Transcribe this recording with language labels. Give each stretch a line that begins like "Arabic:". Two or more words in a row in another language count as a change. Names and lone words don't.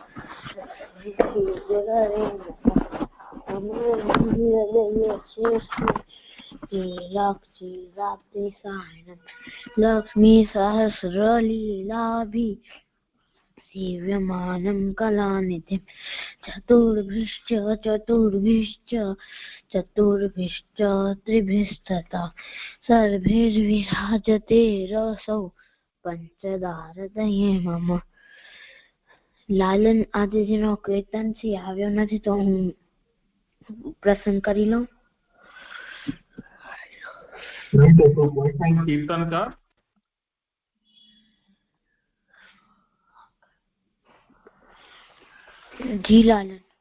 Sanskrit: लक्ष्मी सहस्रलीलाभि सेव्यमानं कलानिधिं चतुर्भिश्च त्रिभिस्तथा सर्वैर्विराजते रसौ पंचदारदये मम।
Gujarati: લાલન આદિજીનો કીર્તન થી આવ્યો નથી તો હું પ્રસંગ કરી લઉં. કીર્તન કા જી લાલન.